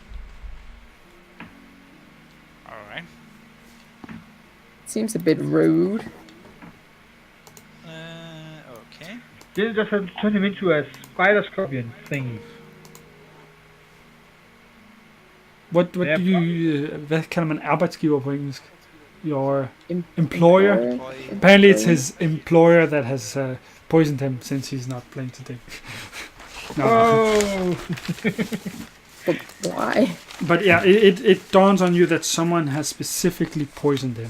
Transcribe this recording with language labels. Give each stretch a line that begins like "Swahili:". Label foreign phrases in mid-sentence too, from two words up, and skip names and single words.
English: Alright. Seems a bit rude. Okay. Didn't just have to turn him into a spider scorpion thingy. What Ja, do you
Danish: hvad kalder man arbejdsgiver på engelsk?
English: Your employer? Apparently it's his employer that has poisoned him since he's not playing today. No. Oh! But why? But yeah, it dawns on you that someone has specifically poisoned him.